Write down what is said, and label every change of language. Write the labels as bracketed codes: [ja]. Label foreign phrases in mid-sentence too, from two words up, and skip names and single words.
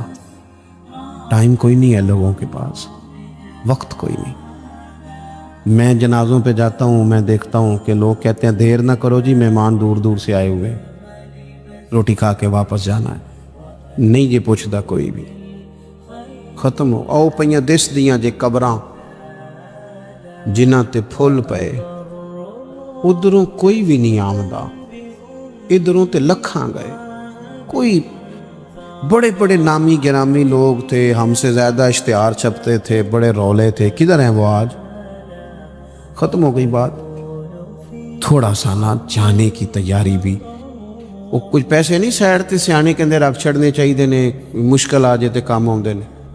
[ur] ٹائم کوئی نہیں ہے لوگوں کے پاس، وقت کوئی نہیں۔ میں جنازوں پہ جاتا ہوں، میں دیکھتا ہوں کہ لوگ کہتے ہیں دیر نہ کرو جی، مہمان دور دور سے آئے ہوئے، روٹی کھا کے واپس جانا ہے۔ نہیں جی پوچھتا کوئی بھی، ختم ہو۔ [pa] او پئیاں دس دیاں جے قبراں جنہاں تے پھل پئے، ادھروں کوئی بھی نہیں آمدا، ادھروں تے لکھاں گئے۔ [ur] کوئی بڑے بڑے نامی گرامی لوگ تھے، ہم سے زیادہ اشتہار چھپتے تھے، بڑے رولے تھے، کدھر ہیں وہ آج؟ ختم ہو گئی بات۔ تھوڑا سا نا جانے کی تیاری بھی، [pa] وہ کچھ پیسے نہیں سائڈ تے سیانے کے اندر رکھ چھڑنے چاہیے نے، مشکل آ جائے تے کام آؤندے نے۔